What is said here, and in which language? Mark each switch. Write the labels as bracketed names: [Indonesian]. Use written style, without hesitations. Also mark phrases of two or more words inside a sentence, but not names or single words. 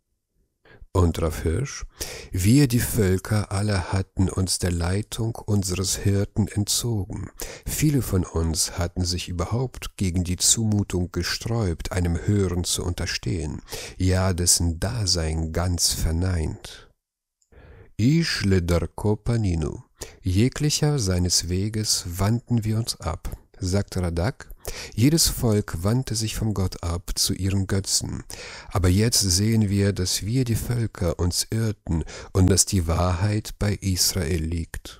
[German] Und Rav Hirsch, wir die Völker alle hatten uns der Leitung unseres Hirten entzogen. Viele von uns hatten sich überhaupt gegen die Zumutung gesträubt, einem Hören zu unterstehen, ja dessen Dasein ganz verneint. [Hebrew] איש לדרכו פנינו, [German] jeglicher seines Weges wandten wir uns ab, sagt Radak. Jedes Volk wandte sich vom Gott ab zu ihren Götzen. Aber jetzt sehen wir, dass wir die Völker uns irrten und dass die Wahrheit bei Israel liegt.